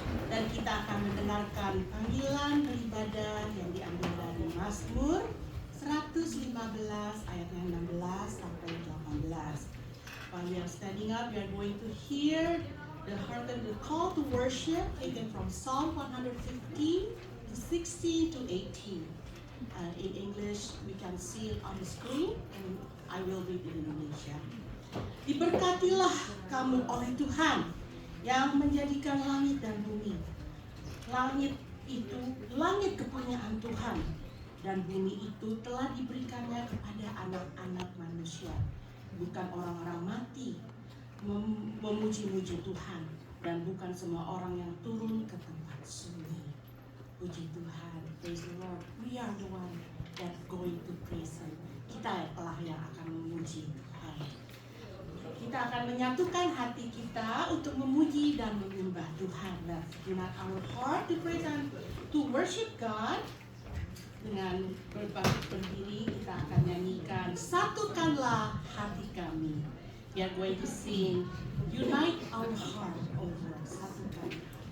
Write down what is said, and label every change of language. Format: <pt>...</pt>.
<id>Dan kita akan mendengarkan panggilan beribadah yang diambil dari Mazmur 115 ayatnya 16 sampai 18.</id> <en>While we are standing up, we are going to hear the call to worship taken from Psalm 115 to 16 to 18. In English, we can see it on the screen, and I will read in Indonesia.</en> <id>Diberkatilah kamu oleh Tuhan yang menjadikan langit dan bumi. Langit itu langit kepunyaan Tuhan, dan bumi itu telah diberikannya kepada anak-anak manusia. Bukan orang-orang mati memuji-muji Tuhan, dan bukan semua orang yang turun ke tempat sunyi. Puji Tuhan,</id> <en>praise the Lord. We are the one that going to praise Him.</en> <id>Kita lah yang akan memuji Tuhan. Kita akan menyatukan hati kita untuk memuji dan menyembah Tuhan.</id> <en>Let's unite our heart to praise and to worship God.</en> <id>Dengan berbangkit berdiri, kita akan nyanyikan Satukanlah Hati Kami.</id> <en>We are going to sing Unite Our Heart over Satukan.</en>